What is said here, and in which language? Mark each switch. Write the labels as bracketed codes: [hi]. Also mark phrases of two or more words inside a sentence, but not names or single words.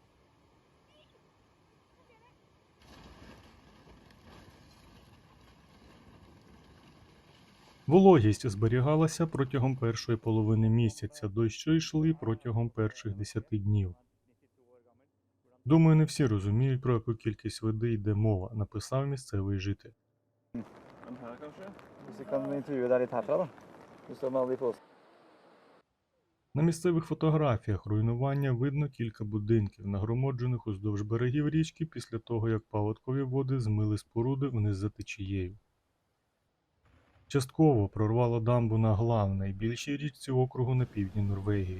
[uk] Вологість зберігалася протягом першої половини місяця, дощі йшли протягом перших 10 днів. Думаю, не всі розуміють, про яку кількість води йде мова, написав місцевий житель. [no] Den her, kanskje? Hvis vi kan intervjue deg litt herfra, da. Du står med alle de påsene. [uk] На місцевих фотографіях руйнування видно кілька будинків, нагромоджених уздовж берегів річки після того, як паводкові води змили споруди вниз за течією. Частково прорвало дамбу на Глав, найбільшій річці округу на півдні Норвегії.